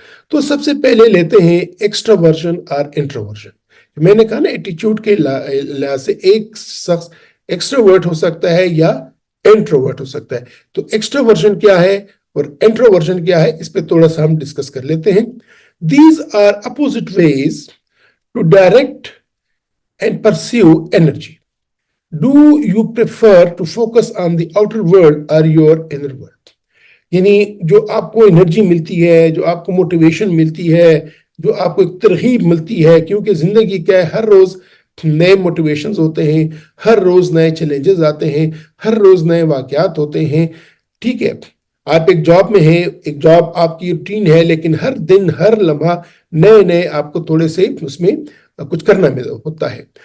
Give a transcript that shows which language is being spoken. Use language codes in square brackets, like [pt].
[ur] تو سب سے پہلے لیتے ہیں ایکسٹراورژن اور انٹروورژن. میں نے کہا نا ایٹیچیوڈ کے لحاظ سے ایک شخص ایکسٹروورٹ ہو سکتا ہے یا انٹروورٹ ہو سکتا ہے. تو ایکسٹراورژن کیا ہے اور انٹروورژن کیا ہے, اس پہ تھوڑا سا ہم ڈسکس کر لیتے ہیں. [en] These are opposite ways to direct and pursue energy. Do you prefer to focus on the outer world or your inner world? [ur] یعنی جو آپ کو انرجی ملتی ہے, جو آپ کو موٹیویشن ملتی ہے, جو آپ کو ایک ترغیب ملتی ہے, کیونکہ زندگی کیا ہے, ہر روز نئے موٹیویشنز ہوتے ہیں, ہر روز نئے چیلنجز آتے ہیں, ہر روز نئے واقعات ہوتے ہیں. ٹھیک ہے, آپ ایک جاب میں ہیں, ایک جاب آپ کی روٹین ہے, لیکن ہر دن ہر لمحہ نئے نئے آپ کو تھوڑے سے اس میں کچھ کرنا ہوتا ہے.